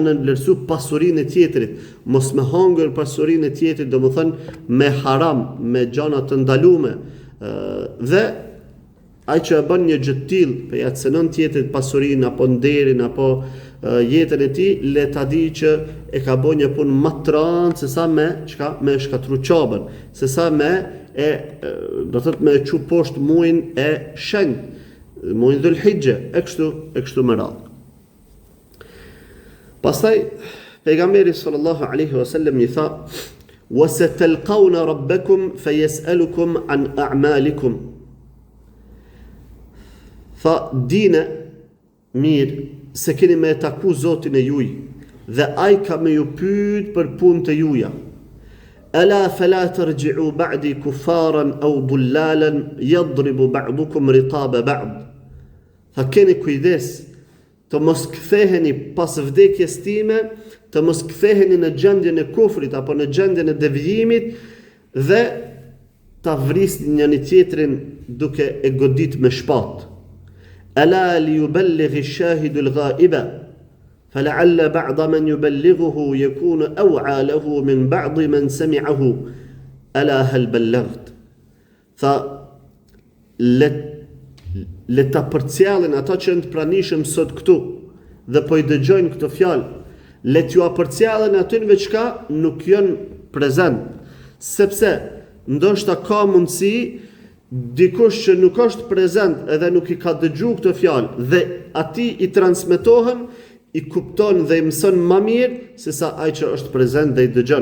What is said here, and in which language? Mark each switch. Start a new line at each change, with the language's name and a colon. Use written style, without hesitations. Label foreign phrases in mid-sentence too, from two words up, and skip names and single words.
Albanian: nënvlerësu pasurinë e tjetrit, mos me hangër pasurinë e tjetrit, do më thënë me haram, me gjana të ndalume, dhe ai që e bën një gjë të tillë, pe ja cënon tjetrit pasurinë apo nderin apo jetën e tij, le ta di që e ka bën një punë më të rëndë se sa me shkatru çabën, se sa me do thot me çu poshtë muajin e shenjtë, muajin Dhul Hijja, e kështu me radhë. Pastaj pejgamberi
Arabic: صلى الله عليه وسلم
Albanian: i tha:
Arabic: "وستلقون ربكم فيسألكم عن أعمالكم."
Albanian: Tha: "Dine mirë se keni me taku Zotin e juaj dhe ai ka me ju pyet për punët e juaja.
Arabic: ألا فلا ترجعوا بعدي كفارا أو ضلالا يضرب بعضكم رقاب بعض."
Albanian: keni kujdes të mos ktheheni pas vdekjes time, të mos ktheheni në gjendjen e kufrit apo në gjendjen e devijimit dhe ta vrisni njëri tjetrin duke e godit me shpatë.
Arabic: ألا ليبلغ الشاهد الغائب فلعل بعض من يبلغه يكون أوعى له من بعض من سمعه ألا هل بلغت.
Albanian: Tha le ta përcjellin ata që janë të pranishëm sot këtu dhe po I dëgjojnë këtë fjalë, le t'ju apërcjellin atyve që nuk janë prezent, sepse ndoshta ka mundësi dikush që nuk është prezent edhe nuk I ka dëgju këtë fjalë dhe ati I transmetohen, I kupton dhe I mëson më mirë se sa ai që është prezent dhe I dëgjon.